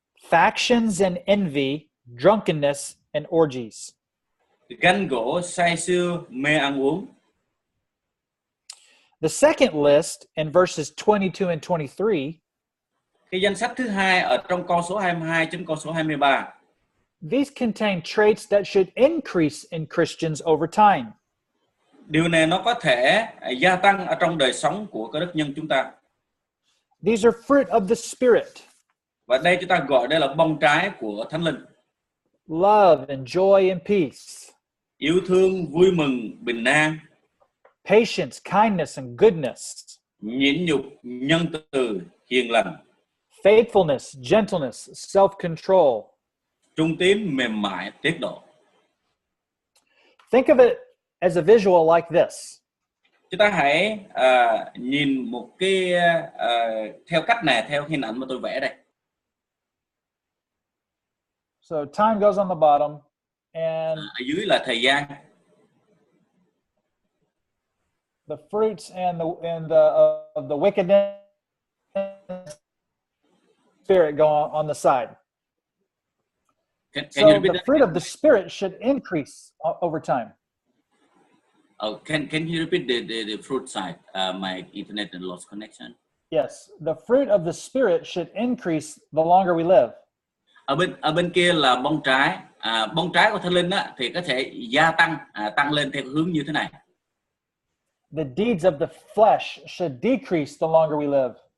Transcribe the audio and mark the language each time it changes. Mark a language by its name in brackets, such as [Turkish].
[English] Factions and envy, drunkenness, and orgies. [Vietnamese] ganh gỗ, say sưa, mê ăn uống. [English] The second list in verses 22 and 23, [Vietnamese] Cái danh sách thứ hai ở trong con số 22 đến con số 23. [English] these contain traits that should increase in Christians over time. [Vietnamese] Điều này nó có thể gia tăng ở trong đời sống của các đức nhân chúng ta. [English] These are fruit of the Spirit. [Vietnamese] Và đây chúng ta gọi đây là bông trái của Thánh Linh. [English] Love and joy and peace. [Vietnamese] Yêu thương, vui mừng, bình an, [English] Patience, kindness, and goodness. [Vietnamese] nhịn nhục, nhân từ, hiền lành, [English] Faithfulness, gentleness, self-control. [Vietnamese] trung tín, mềm mại, tiết độ. [English] Think of it as a visual like this. [Vietnamese] Chúng ta hãy nhìn một cái theo cách này, theo hình ảnh mà tôi vẽ đây. [English] So time goes on the bottom, and [Vietnamese] Ở dưới là thời gian. [English] the fruits and of the wickedness spirit go on the side. Can So you repeat the that? fruit of the Spirit should increase over time. Oh, can you repeat the fruit side? My internet lost connection. Yes, the fruit of the Spirit should increase the longer we live. [Vietnamese] Ở bên kia là bông trái. Bông trái của Thánh Linh á, thì có thể gia tăng, tăng lên theo hướng như thế này. [English] The deeds of the flesh should decrease the longer we live.